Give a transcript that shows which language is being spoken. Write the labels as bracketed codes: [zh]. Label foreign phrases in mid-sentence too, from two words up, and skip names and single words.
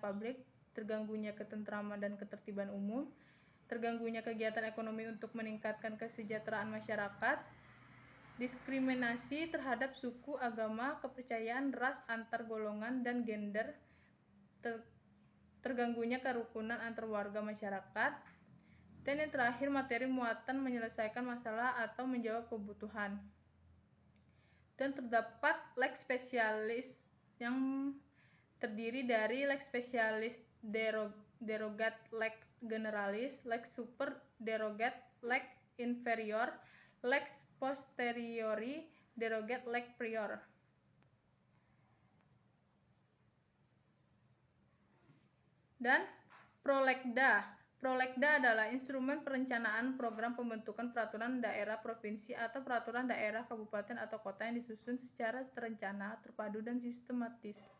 [id] publik, terganggunya ketentraman dan ketertiban umum, terganggunya kegiatan ekonomi untuk meningkatkan kesejahteraan masyarakat, diskriminasi terhadap suku, agama, kepercayaan, ras, antar golongan, dan gender, terganggunya kerukunan antar warga masyarakat, dan yang terakhir materi muatan menyelesaikan masalah atau menjawab kebutuhan. Dan terdapat [la] lex specialis [id] yang terdiri dari [la] lex specialis derogat lex generalis, lex super derogat lex inferior, lex posteriori derogat lex prior. [id] Dan prolegda. Prolegda adalah instrumen perencanaan program pembentukan peraturan daerah provinsi atau peraturan daerah kabupaten atau kota yang disusun secara terencana, terpadu, dan sistematis.